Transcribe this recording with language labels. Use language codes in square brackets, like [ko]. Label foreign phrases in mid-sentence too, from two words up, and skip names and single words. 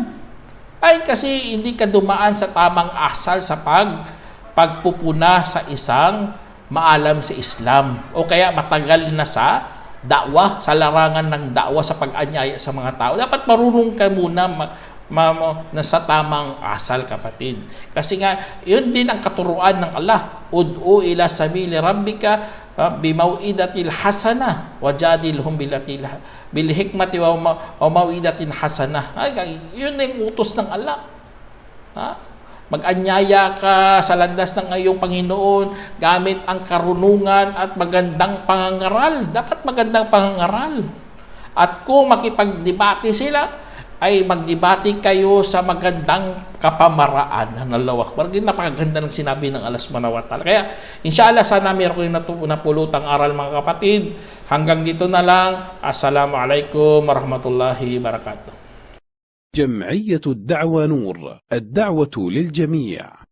[tl] Kasi hindi ka dumaan sa tamang asal sa pagpupuna sa isang maalam sa Islam o kaya matagal na sa da'wah, sa larangan ng da'wah, sa pag-anyaya sa mga tao. Dapat marunong ka muna na sa tamang asal, kapatid. Kasi nga, yun din ang katuruan ng Allah. [ar] ادع إلى سبيل ربك بالموعظة الحسنة وجادلهم بالحكمة وموعظة حسنة. [tl] Yun yung utos ng Allah. Mag-anyaya ka sa landas ng iyong Panginoon gamit ang karunungan at magandang pangangaral. Dapat magandang pangangaral. At kung makipagdebate sila, ay magdebate kayo sa magandang kapamaraan. [ar] الله أكبر. [tl] Napakaganda ng sinabi ng [ar] الله سبحانه وتعالى. [tl] Kaya, inshallah, sana meron kayo napulutang aral, mga kapatid. Hanggang dito na lang. [ar] السلام عليكم ورحمة الله وبركاته. جمعية الدعوة نور، الدعوة للجميع.